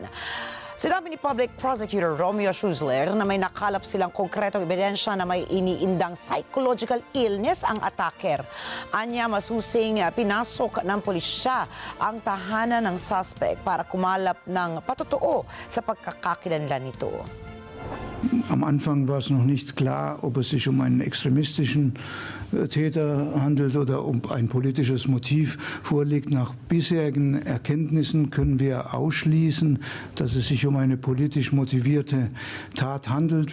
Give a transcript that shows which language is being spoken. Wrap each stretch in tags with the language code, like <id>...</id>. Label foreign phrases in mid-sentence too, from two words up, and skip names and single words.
<tl>Sinabi ni</tl> <en>Public Prosecutor</en> <tl>Romeo Schussler na may nakalap silang konkretong ebidensya na may iniindang</tl> <en>psychological illness</en> <tl>ang attacker. Anya, masusing pinasok ng pulisya ang tahanan ng suspect para kumalap ng patotoo sa pagkakakilanlan nito.</tl> <de>Am Anfang war es noch nicht klar, ob es sich um einen extremistischen Täter handelt oder ob ein politisches Motiv vorliegt. Nach bisherigen Erkenntnissen können wir ausschließen, dass es sich um eine politisch motivierte Tat handelt.</de>